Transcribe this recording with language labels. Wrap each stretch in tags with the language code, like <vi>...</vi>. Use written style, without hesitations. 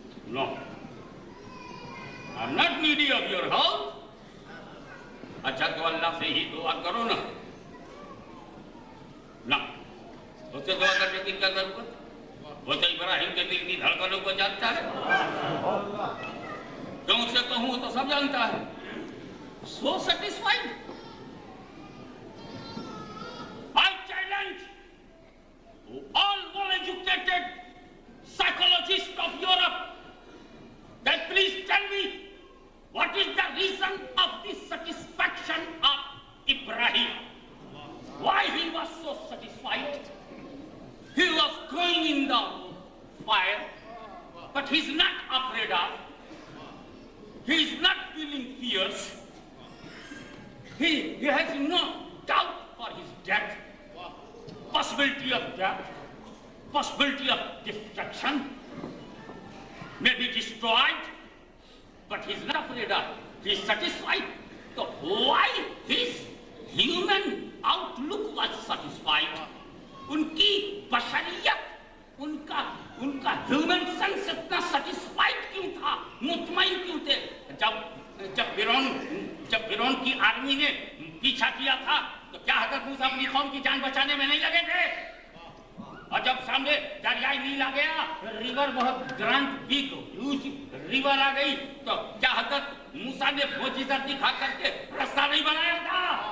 <en>No, I'm not needy of your help.</en> <ur>اچھا تو اللہ سے ہی دعا کرو نا. نہ, اس سے دعا کرنے کی کیا ضرورت؟ وہ تو ابراہیم کے دل کی دھڑکنوں کو جانتا ہے. کیوں اس سے کہوں تو سب جانتا ہے.</ur> <en>So satisfied. I challenge all well-educated psychologists of Europe that please tell me what is the reason of the satisfaction of Ibrahim. Why he was so satisfied? He was going in the fire, but he's not afraid of. He is not feeling fears. He has no doubt for his death, possibility of death, possibility of destruction, may be destroyed, but he is not afraid of. He is satisfied. So why his human outlook was satisfied? Unki bashariyat,</en> <ur>unka human sense اتنا satisfied کیوں تھا, مطمئن کیوں تھے؟ جب فرعون کی army نے پیچھا کیا تھا تو کیا حضرت موسیٰ اپنی قوم کی جان بچانے میں نہیں لگے تھے؟ اور جب سامنے دریائے نیل آ گیا, ریور بہت</ur> <en>grand big huge river</en> <ur>آ گئی, تو کیا حضرت موسیٰ نے معجزہ دکھا کر کے رستہ نہیں بنایا تھا؟</ur>